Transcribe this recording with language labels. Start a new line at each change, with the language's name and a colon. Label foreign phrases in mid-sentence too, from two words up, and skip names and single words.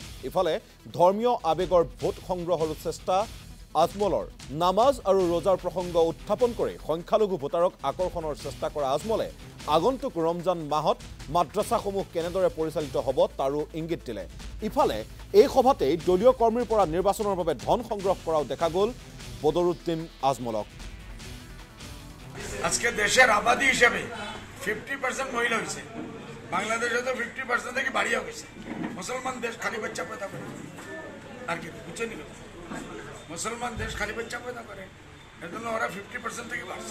Assamese: ইফালে ধৰ্মীয় আবেগৰ ভোট সংগ্ৰহৰ চেষ্টা আজমলৰ নামাজ আৰু ৰোজাৰ প্ৰসংগ উত্থাপন কৰি সংখ্যালঘু ভোটাৰক আকৰ্ষণৰ চেষ্টা কৰা আজমলে আগন্তুক ৰমজান মাহত মাদ্ৰাসাসমূহ কেনেদৰে পৰিচালিত হ'ব তাৰো ইংগিত দিলে। ইফালে এই সভাতেই দলীয় কৰ্মীৰ পৰা নিৰ্বাচনৰ বাবে ধন সংগ্ৰহ কৰাও দেখা গ'ল বদৰুদ্দিন আজমলক।
Bangla: আজকে দেশের আবাদী হিসেবে 50% মহিলা হয়েছে, বাংলাদেশে তো 50% থেকে বাড়িয়ে গেছে। মুসলমান দেশ খালি বাচ্চা পয়দা করে, আর কি বুঝছেন? মুসলমান দেশ খালি বাচ্চা পয়দা করে, এর জন্য ওরা 50% থেকে বাড়ছে।